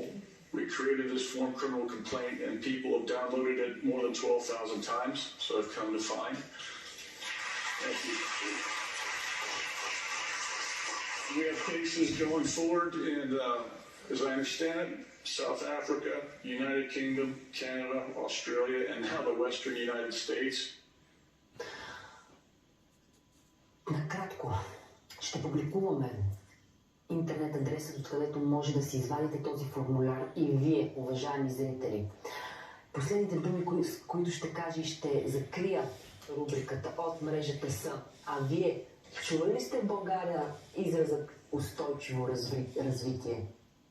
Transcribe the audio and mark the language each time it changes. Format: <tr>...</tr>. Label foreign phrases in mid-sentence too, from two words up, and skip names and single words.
<en>We created this form criminal complaint and people have downloaded it more than 12,000 times, so I've come to find. Thank you. We have cases going forward in, as I understand it, South Africa, United Kingdom, Canada, Australia, and now the Western United States.</en> <bg>Накратко, ще публикуваме интернет адресът, откъдето може да си извадите този формуляр и вие, уважаеми зрители. Последните думи, които ще кажа и ще закрия рубриката от мрежата са: а вие чували ли сте в България изразът устойчиво развитие?</bg>